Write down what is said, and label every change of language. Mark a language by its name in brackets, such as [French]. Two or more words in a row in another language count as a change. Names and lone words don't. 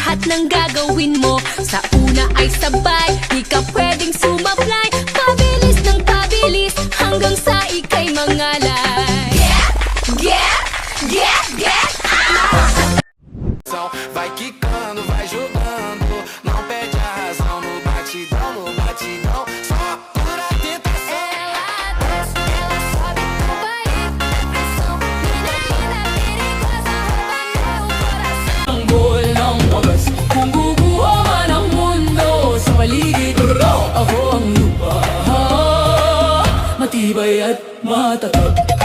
[Filipino] anong gagawin mo? Sa una ay sabay, di ka pwedeng sumablay. Pabilis ng pabilis, hanggang sa ika'y mangalay. Get [Portuguese] Então vai quicando, vai jogando, não perde a razão no batidão, no batidão. Só por a tentação. Ela desce, ela sobe, vai na pressão. Mina linda, perigosa, rouba meu coração. [Filipino] Tanggol ng wagas Kung guguho man ang mundo Sa paligid Ako ang lupa Matibay at matatag